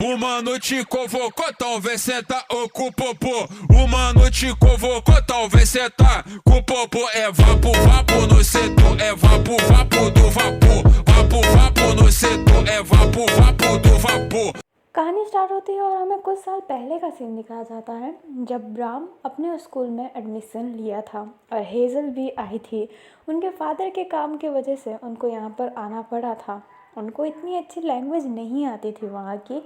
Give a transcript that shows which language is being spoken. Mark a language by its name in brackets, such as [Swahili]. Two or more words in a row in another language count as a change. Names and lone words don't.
[Portuguese] Uma noite convocou, talvez senta ou com o popô. Uma noite convocou, talvez senta com o popô. É vapo, vapo no setor, é vapo, vapo do vapor. Vapo, vapo no setor, é vapo, vapo do vapor. [Hindi] कहानी स्टार्ट होती है और हमें कुछ साल पहले का सीन दिखाया जाता है जब ब्राम अपने स्कूल में एडमिशन लिया था और हेज़ल भी आई थी। उनके फादर के काम की वजह से उनको यहाँ पर आना पड़ा था। उनको इतनी अच्छी लैंग्वेज नहीं आती थी वहाँ की।